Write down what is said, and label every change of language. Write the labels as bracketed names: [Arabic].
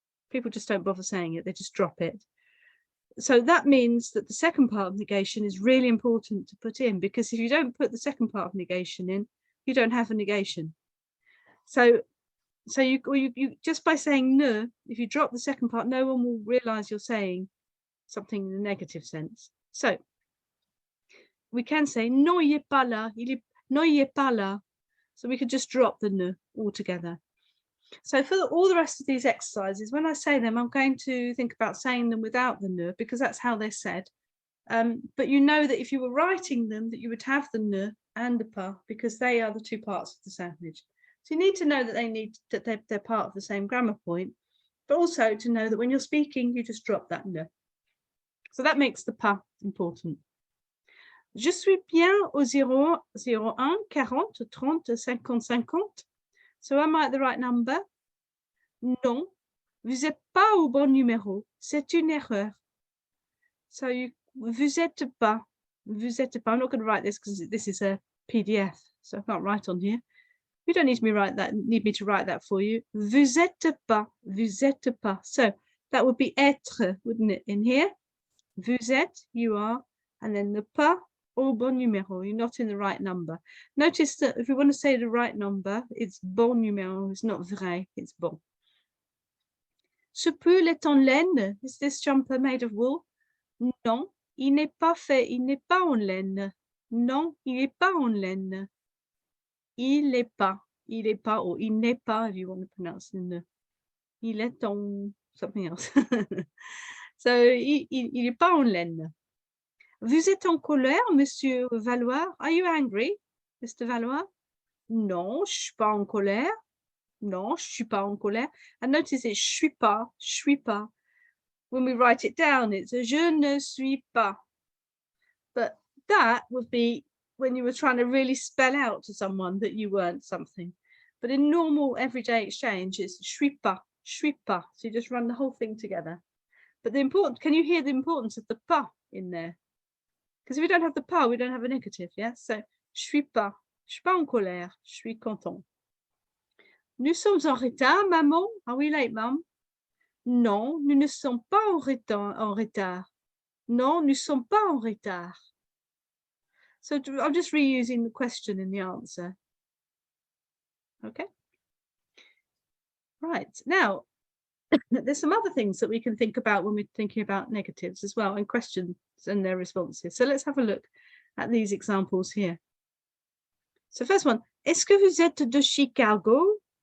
[English] People just don't bother saying it, they just drop it. So that means that the second part of negation is really important to put in, because if you don't put the second part of negation in, you don't have a negation. So you just by saying ne, if you drop the second part, no one will realize you're saying something in a negative sense. [French] So we can say non, il est pas là, non, il est pas là. [English] So we could just drop the ne altogether. So for all the rest of these exercises, when I say them, I'm going to think about saying them without the ne, because that's how they're said. But you know that if you were writing them, that you would have the [French] ne [English] and the pas, because they are the two parts of the sandwich. So you need to know that they're part of the same grammar point, but also to know that when you're speaking, you just drop that [French] ne. [English] So that makes the pas important. [French] Je suis bien au 0, 01, 40, 30, 50, 50. [English] So am I at the right number? [French] Non, vous n'êtes pas au bon numéro. C'est une erreur. [English] So [French] vous êtes pas. [English] Vous êtes pas. I'm not going to write this because this is a PDF, so I can't write on here. You don't need me to write that for you. [French] Vous êtes pas. Vous êtes pas. [English] So that would be être, wouldn't it, in here? [French] Vous êtes, [English] you are, and then the [French] pas, au bon numéro, [English] you're not in the right number. Notice that if we want to say the right number, it's [French] bon numéro, [English] it's not vrai, it's bon. [French] Ce pull est en laine. [English] Is this jumper made of wool? [French] Non, il n'est pas fait, il n'est pas en laine. Non, il n'est pas en laine. Il est pas, or il n'est pas, [English] if you want to pronounce it. [French] Il est en [English] something else. So, [French] il n'est pas en laine. Vous êtes en colère, Monsieur Valois? [English] Are you angry, Mr. Valois? [French] Non, je suis pas en colère. Non, je suis pas en colère. [English] And notice it's [French] je suis pas. [English] When we write it down, it's [French] je ne suis pas. [English] But that would be when you were trying to really spell out to someone that you weren't something. But in normal everyday exchange, it's [French] je suis pas. [English] So you just run the whole thing together. But can you hear the importance of the pas in there? Because if we don't have the pas, we don't have a negative, yeah? [French] So, je suis pas en colère, je suis content. Nous sommes en retard, maman. [English] Are we late, mum? [French] Non, nous ne sommes pas en retard. Non, nous sommes pas en retard. [English] So I'm just reusing the question in the answer. Okay. Right, now, there's some other things that we can think about when we're thinking about negatives as well, and questions and their responses. So let's have a look at these examples here. So first one, [French] est-ce que vous êtes de Chicago?